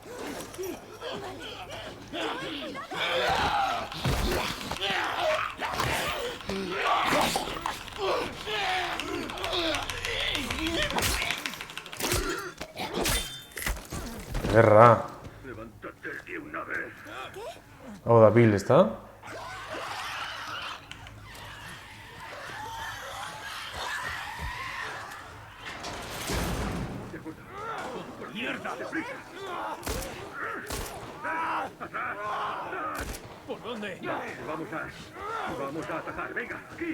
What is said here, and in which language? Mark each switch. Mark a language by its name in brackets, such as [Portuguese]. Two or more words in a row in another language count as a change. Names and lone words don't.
[Spanish] Guerra. Levántate de una vez. [Basque] Hau da Bill, ezta? [Spanish] ¡Mierda! ¿Por dónde? Vamos a atacar. Venga, aquí.